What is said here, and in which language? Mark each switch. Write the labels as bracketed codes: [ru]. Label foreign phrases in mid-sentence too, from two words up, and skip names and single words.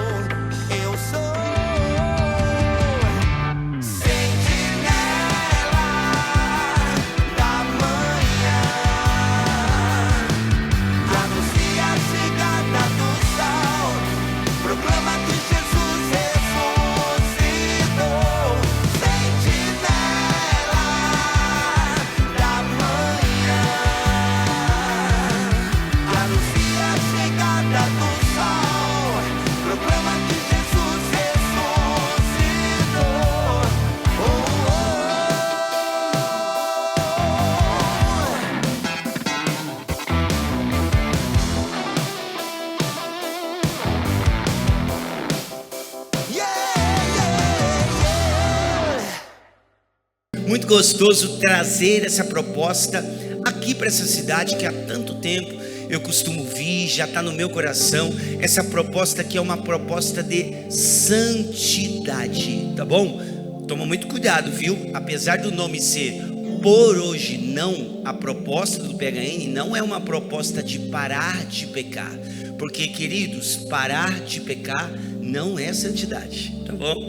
[pt] Eu sou sentinela da manhã, que anuncia a chegada do sol, proclama que Jesus ressuscitou. Sentinela da manhã, que anuncia a chegada do sol, proclama que Jesus ressuscitou. Oh, oh, yeah, yeah, yeah. Muito gostoso trazer essa proposta aqui para essa cidade que há tanto tempo eu costumo vir, já está no meu coração. Essa proposta aqui é uma proposta de santidade, tá bom? Toma muito cuidado, viu? Apesar do nome ser Por Hoje Não, a proposta do PHN não é uma proposta de parar de pecar, porque, queridos, parar de pecar não é santidade, tá bom?